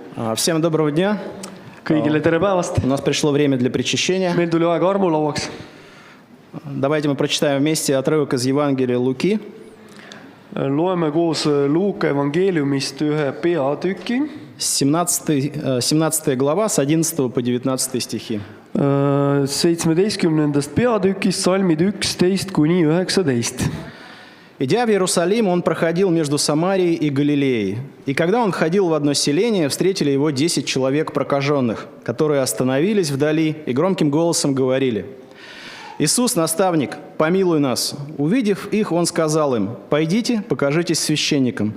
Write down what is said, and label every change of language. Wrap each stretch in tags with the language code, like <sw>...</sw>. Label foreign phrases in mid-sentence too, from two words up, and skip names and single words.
<ru>Всем доброго дня.</ru> <et>Kõigile tere päevast!</et> <ru>У нас пришло время для причащения.</ru> <et>Meil tuli aeg armulauaks.</et> <ru>Давайте мы прочитаем вместе отрывок из Евангелия Луки.</ru> <et>Loeme koos Luuka evangeeliumist ühe peatüki.</et> <ru>17 глава с 11 по 19 стихи.</ru> <et>17. peatükist salmid 11 kuni 19.</et> <ru>«Идя в Иерусалим, он проходил между Самарией и Галилеей. И когда он ходил в одно селение, встретили его 10 человек прокаженных, которые остановились вдали и громким голосом говорили: „Иисус, наставник, помилуй нас“. Увидев их, он сказал им: „Пойдите, покажитесь священникам“.</ru>